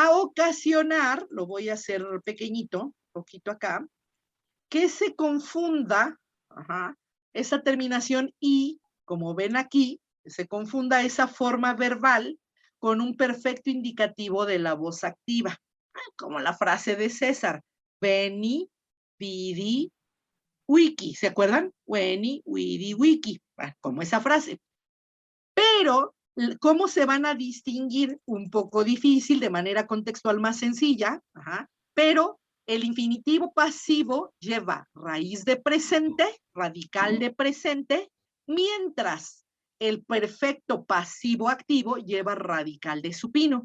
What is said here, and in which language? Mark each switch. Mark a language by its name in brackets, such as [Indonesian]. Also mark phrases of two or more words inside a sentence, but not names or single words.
[Spanish] a ocasionar, lo voy a hacer pequeñito, poquito acá, que se confunda, esa terminación i, como ven aquí, se confunda esa forma verbal con un perfecto indicativo de la voz activa, como la frase de César, [Latin] veni, vidi, wiki, [Spanish] ¿se acuerdan? [Latin] Veni, vidi, [Spanish] wiki, como esa frase. Pero, ¿cómo se van a distinguir? Un poco difícil, de manera contextual más sencilla, pero el infinitivo pasivo lleva raíz de presente, radical de presente, mientras el perfecto pasivo activo lleva radical de supino.